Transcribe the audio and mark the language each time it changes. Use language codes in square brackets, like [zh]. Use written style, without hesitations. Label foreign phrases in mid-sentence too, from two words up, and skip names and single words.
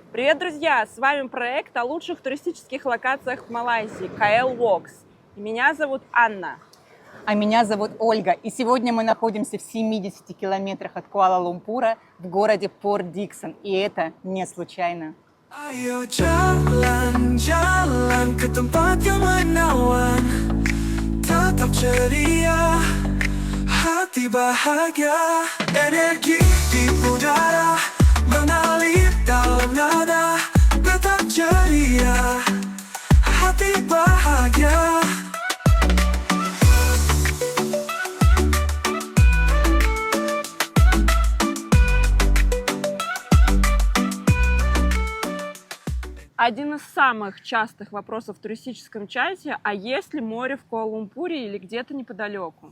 [ru] Привет, друзья! С вами проект о лучших туристических локациях в Малайзии KL Walks. И меня зовут Анна. А меня зовут Ольга. И сегодня мы находимся в 70 километрах от Куала-Лумпура в городе Порт-Диксон. И это не случайно. [id] Ayo jalan-jalan ke tempat yang menawan, tetap ceria, hati bahagia, energi di udara mengalir dalam nada, tetap ceria, hati bahagia. [ru] Один из самых частых вопросов в туристическом чате: а есть ли море в Куала-Лумпуре или где-то неподалеку?